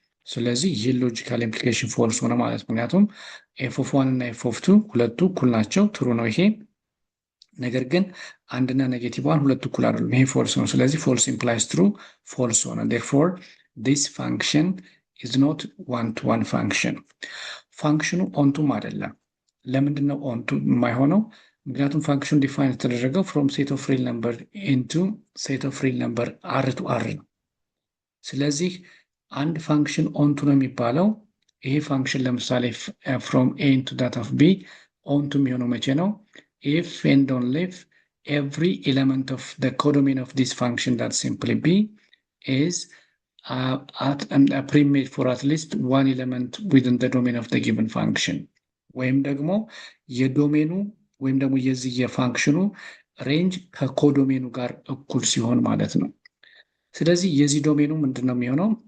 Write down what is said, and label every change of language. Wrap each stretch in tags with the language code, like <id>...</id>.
<am>ስለዚህ ይህ ሎጂካል ኢምፕሊኬሽን ፎልስ ሆነ ማለት ነው። ምክንያቱም f of 1 እና f of 2 ሁለቱ እኩል ናቸው፣ ትሩ ነው ይሄ። ነገር ግን አንድና ኔጌቲቭ 1 ሁለቱ እኩል አይደሉም፣ ይሄ ፎልስ ነው። ስለዚህ ፎልስ ኢምፕላይስ ትሩ፣ ፎልስ ሆነ።</am> <en>therefore this function is not one-to-one function.</en> <am>ፋንክሽኑ ኦንቱም አይደለም። ለምንድን ነው ኦንቱ የማይሆነው? ምክንያቱም ፋንክሽኑ ዲፋይን የተደረገው</am> <en>from set of real number into set of real number r to r</en> <am>ነው። ስለዚህ አንድ ፋንክሽን ኦንቱ ነው የሚባለው ይሄ ፋንክሽን ለምሳሌ</am> <en>from a into that of b</en> <am>ኦንቱ የሚሆነው መቼ ነው?</am> <en>if and only if every element of the codomain of this function, that simply b, is at and primate for at least one element within the domain of the given function.</en> <am>ወይም ደግሞ የዶሜኑ ወይም ደግሞ የዚህ የፋንክሽኑ ሬንጅ ከኮዶሜኑ ጋር እኩል ሲሆን ማለት ነው። ስለዚህ የዚህ ዶሜኑ ምንድነው የሚሆነው?</am>